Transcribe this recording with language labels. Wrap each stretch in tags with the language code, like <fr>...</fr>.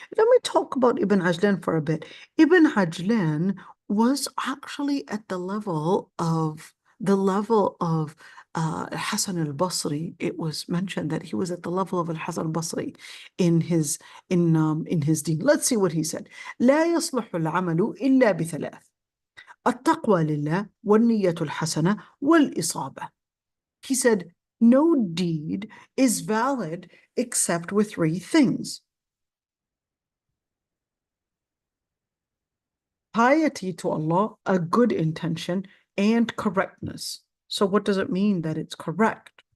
<en>Let me talk about Ibn Ajlan for a bit. Ibn Ajlan was actually at the level of Hassan al-Basri. It was mentioned that he was at the level of al-Hassan al-Basri in his deen. Let's see what he said.</en> <ar>لا يصلح العمل إلا بثلاث: التقوى لله والنية الحسنة والإصابة.</ar> <en>He said, no deed is valid except with three things: piety to Allah, a good intention, and correctness. So what does it mean that it's correct?</en>